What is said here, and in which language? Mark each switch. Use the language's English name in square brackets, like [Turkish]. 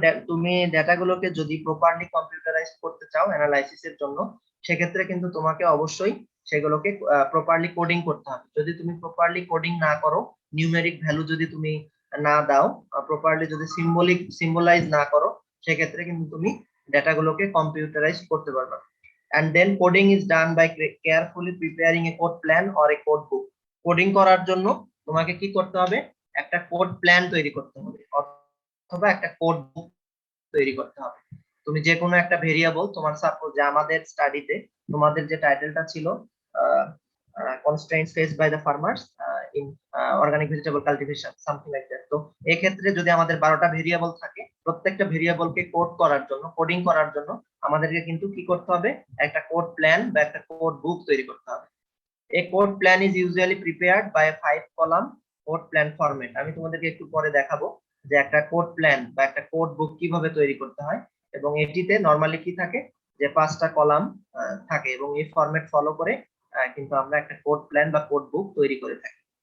[Bangla] তুমি ডেটাগুলোকে যদি properly computerise করতে চাও অ্যানালাইসিসের জন্য, সেক্ষেত্রে কিন্তু তোমাকে অবশ্যই সেগুলোকে প্রপারলি কোডিং করতে হবে। যদি তুমি প্রপারলি কোডিং না করো, নিউমেরিক ভ্যালু যদি তুমি না দাও, প্রপারলি যদি সিম্বলাইজ না করো, সেক্ষেত্রে কিন্তু তুমি ডেটাগুলোকে কম্পিউটারাইজ করতে পারবে। [English] And then coding is done by carefully preparing a code plan or a code book। [Bangla] Coding করার জন্য তোমাকে কি করতে হবে? একটা কোড প্ল্যান তৈরি করতে হবে অথবা একটা কোড বুক তৈরি করতে হবে। তুমি যে কোনো একটা ভেরিয়েবল, তোমার সাপোজ যে আমাদের স্টাডিতে তোমাদের যে টাইটেলটা ছিল [English] constraints faced by the farmers in organic vegetable cultivation, something like that। [Bangla] তো এই ক্ষেত্রে যদি আমাদের 12টা ভেরিয়েবল থাকে, প্রত্যেকটা ভেরিয়েবলকে কোড করার জন্য, কোডিং করার জন্য আমাদেরকে কিন্তু কি করতে হবে? একটা কোড প্ল্যান বা একটা কোড বুক তৈরি করতে হবে। [English] A code plan is usually prepared by a 5-column code plan format। [Bangla] আমি তোমাদেরকে একটু পরে দেখাবো যে একটা কোড প্ল্যান বা একটা কোড বুক কিভাবে তৈরি করতে হয়, এবং এটিতে নরমালি কি থাকে যে 5টা কলাম থাকে, এবং এই ফরম্যাট ফলো করে কিন্তু আমরা একটা কোড প্ল্যান বা কোড বুক তৈরি করে থাকি।